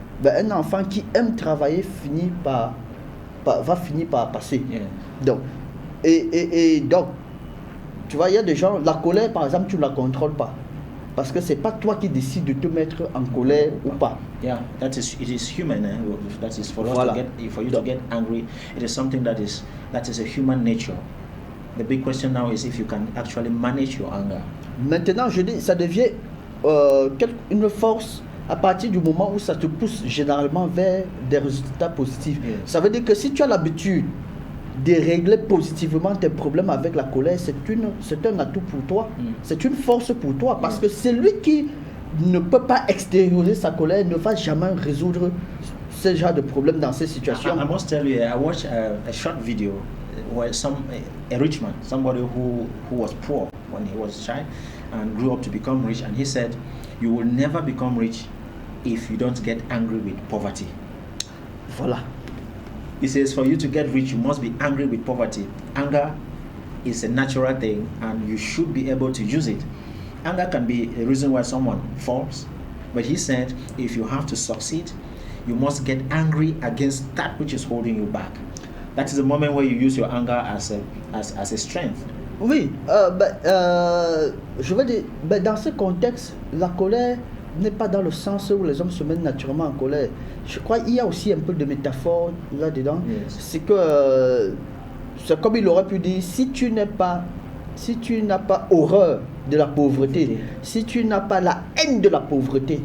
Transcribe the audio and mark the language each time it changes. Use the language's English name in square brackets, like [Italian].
[French] Ben, un enfant qui aime travailler va finir par passer. [English] Yeah. [French] Donc, et donc, tu vois, il y a des gens, la colère par exemple, tu ne la contrôles pas. Parce que c'est pas toi qui décides de te mettre en colère ou pas. [English] Yeah, it is human. That is for [French] voilà. [English] us to get, for you to get angry. It is something that is a human nature. The big question now is if you can actually manage your anger. [French] Maintenant, je dis, ça devient une force à partir du moment où ça te pousse généralement vers des résultats positifs. [English] Yes. [French] Ça veut dire que si tu as l'habitude de régler positivement tes problèmes avec la colère, c'est un atout pour toi, c'est une force pour toi, parce que celui qui ne peut pas extérioriser sa colère ne va jamais résoudre ce genre de problème dans ces situations. [English] I must tell you, I watched a short video where a rich man, somebody who was poor when he was a child and grew up to become rich, and he said, you will never become rich if you don't get angry with poverty. [French] Voilà. [English] He says, for you to get rich, you must be angry with poverty. Anger is a natural thing, and you should be able to use it. Anger can be a reason why someone falls, but he said, if you have to succeed, you must get angry against that which is holding you back. That is the moment where you use your anger as a strength. [French] Oui, je veux dire, dans ce contexte, la colère n'est pas dans le sens où les hommes se mettent naturellement en colère. Je crois qu'il y a aussi un peu de métaphore là-dedans. [English] Yes. [French] C'est que, c'est comme il aurait pu dire, si tu n'as pas horreur de la pauvreté, si tu n'as pas la haine de la pauvreté,